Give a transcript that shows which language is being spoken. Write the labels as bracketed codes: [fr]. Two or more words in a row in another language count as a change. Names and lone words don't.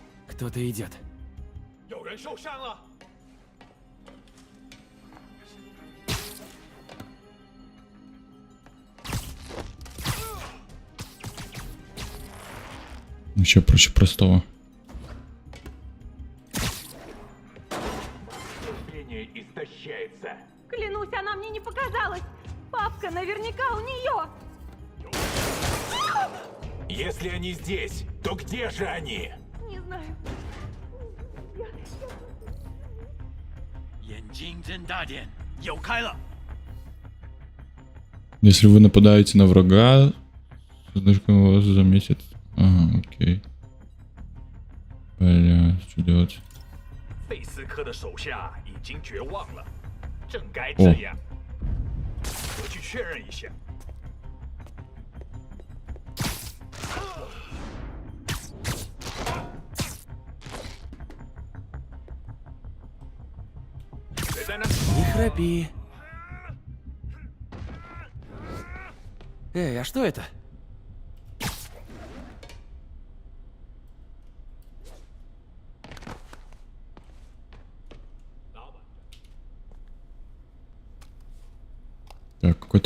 [ru] Кто-то идет. [zh] 有人受伤了。 [ru] Еще проще простого. терпение истощается. Клянусь, она мне не показалась. Папка наверняка у нее. Если они здесь, то где же они? Не знаю. [zh] 眼睛睁大点，有开了。 [ru] Если вы нападаете на врага, слишком вас заметит. Ага, окей. Бля, что делать? [zh] 费斯科的手下已经绝望了，正该这样。我去确认一下。 谁在那？ [ru] Не храпи. Эй, а что это? Так, какой-то